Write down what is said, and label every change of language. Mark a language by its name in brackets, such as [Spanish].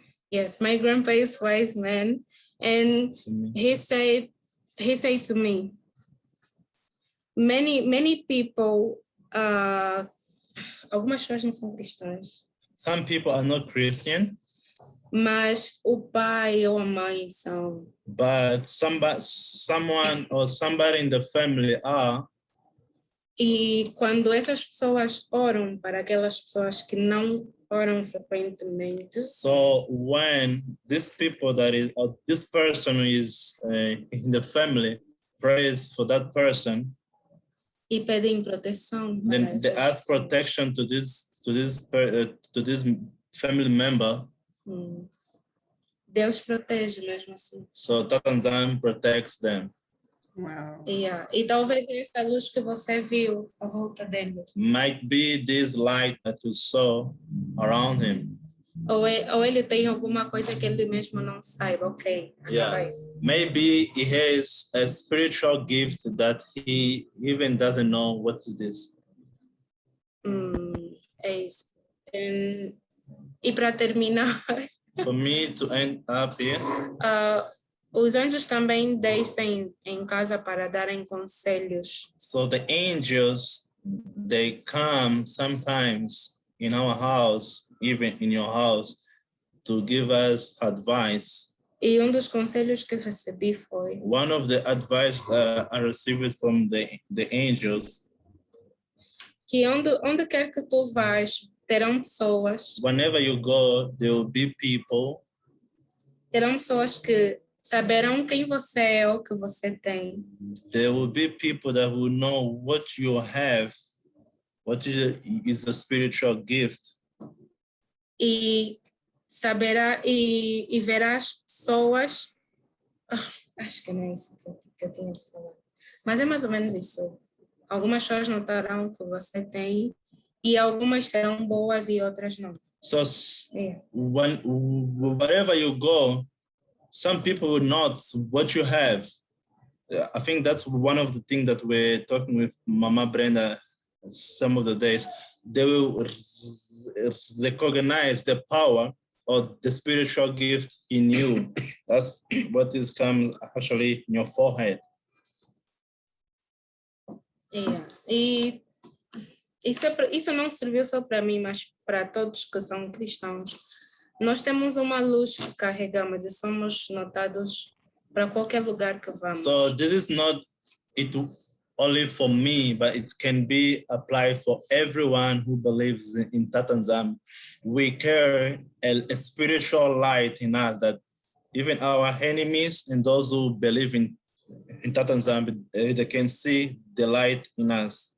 [English] Yes, my grandpa is wise man, and he said to me, many people, [Portuguese] algumas pessoas não são cristãs. [English] Some people are not Christian, [Portuguese] Mas o pai ou a mãe são. [English] but someone or somebody in the family are. [Portuguese] E quando essas pessoas oram para aquelas pessoas que não oram frequentemente, [English] So when these people or this person is in the family prays for that person, [Portuguese] e pedem proteção para [English] then they [Portuguese] essas [English] ask [Portuguese] pessoas. [English] protection to this family member. [Portuguese] Deus protege mesmo assim. [English] So Tatanzan protects them. Wow. [Portuguese] E talvez essa luz que você viu à volta dele. [English] Might be this light that you saw around him. [Portuguese] Ou ele tem alguma coisa que ele mesmo não saiba, ok. [English] Yeah. Maybe he has a spiritual gift that he even doesn't know what is this. [Portuguese] É isso. E para terminar, [English] for me to end up here, [Portuguese] os anjos também descem em casa para darem conselhos. [English] so the angels, they come sometimes in our house, even in your house, to give us advice. [Portuguese] E um dos conselhos que recebi foi: [English] One of the advice I received from the angels, [Portuguese] que onde quer que tu vás, terão pessoas whenever you go, there will be people que saberão quem você é, o que você tem. there will be people that will know what you have, what is a spiritual gift. E saberá e verás pessoas. Acho que não é isso que eu tenho de falar. Mas é mais ou menos isso. Algumas pessoas notarão que você tem e algumas serão boas e outras não. [English] So Yeah. wherever you go, some people will note what you have. I think that's one of the things that we're talking with Mama Brenda some of the days. They will recognize the power or the spiritual gift in you. That's what is comes actually in your forehead. Yeah. [Portuguese] E isso não serviu só para mim, mas para todos que são cristãos. Nós temos uma luz que carregamos e somos notados para qualquer lugar que vamos. [English] So this is not it only for me, but it can be applied for everyone who believes in Tatanzam. We carry a spiritual light in us that even our enemies and those who believe in Tatanzam, they can see the light in us.